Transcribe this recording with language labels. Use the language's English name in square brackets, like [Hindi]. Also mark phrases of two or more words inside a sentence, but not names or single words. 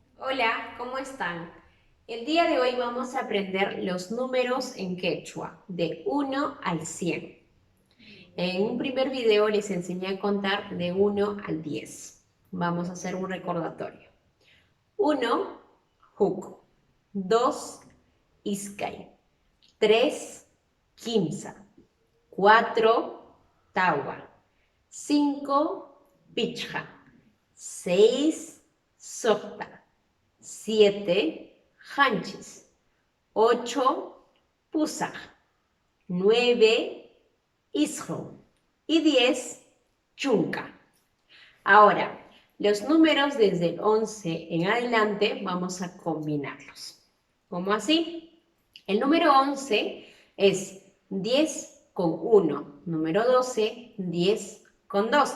[Spanish] Hola, ¿cómo están? El día de hoy vamos a aprender los números en quechua, de 1 al 100. En un primer video les enseñé a contar de 1 al 10. Vamos a hacer un recordatorio. 1, [Quechua] Huk. 2, Iskay. 3, Kimsa. 4, Tawa. 5, Pichja. 6, Sokta. 7, Hanchis. 8, Pusaj. 9, Isro. [Spanish] Y 10, Chunca. Ahora, los números desde el 11 en adelante vamos a combinarlos. ¿Cómo así? El número 11 es 10 con 1. Número 12, 10 con 2.